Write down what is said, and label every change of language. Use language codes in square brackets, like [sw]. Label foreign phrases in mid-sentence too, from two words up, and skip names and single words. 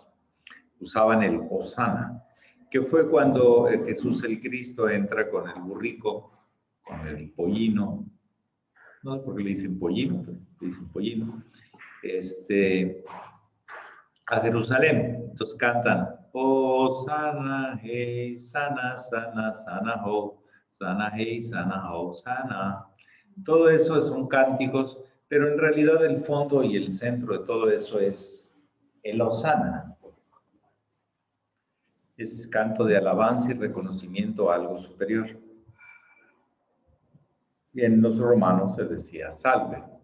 [es] Usaban el Osana, que fue cuando Jesús el Cristo entra con el burrico, con el pollino, no sé por qué le dicen pollino, pero le dicen pollino, a Jerusalén. Entonces cantan, oh, sana, hey, sana, sana, sana, ho, sana, hey, sana, ho, sana. Todo eso son cánticos, pero en realidad el fondo y el centro de todo eso es el Osana. Es canto de alabanza y reconocimiento a algo superior. Y en los romanos se decía salve.